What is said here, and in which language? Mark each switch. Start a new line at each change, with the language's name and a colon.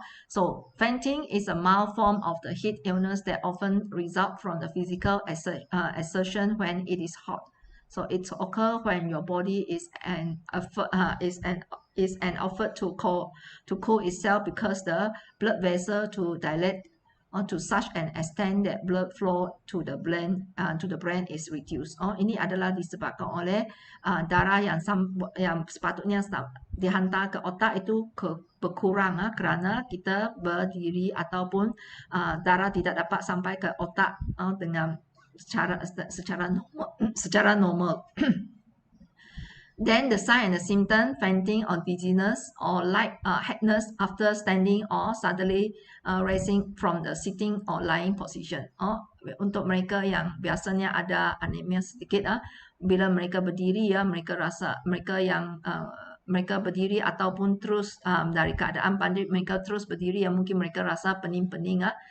English: So fainting is a mild form of the heat illness that often result from the physical exertion when it is hot. So it occurs when your body is an effort to cool itself because the blood vessel to dilate to such an extent that blood flow to the brain is reduced.
Malay: Ini adalah disebabkan oleh darah yang sepatutnya dihantar ke otak itu berkurang kerana kita berdiri ataupun darah tidak dapat sampai ke otak dengan secara normal.
English: Then the sign and the symptom, fainting or dizziness or light headedness after standing or suddenly raising from the sitting or lying position.
Malay: Untuk mereka yang biasanya ada anemia sedikit, bila mereka berdiri mereka rasa mereka berdiri ataupun terus dari keadaan pandai mereka terus berdiri mungkin mereka rasa pening-pening.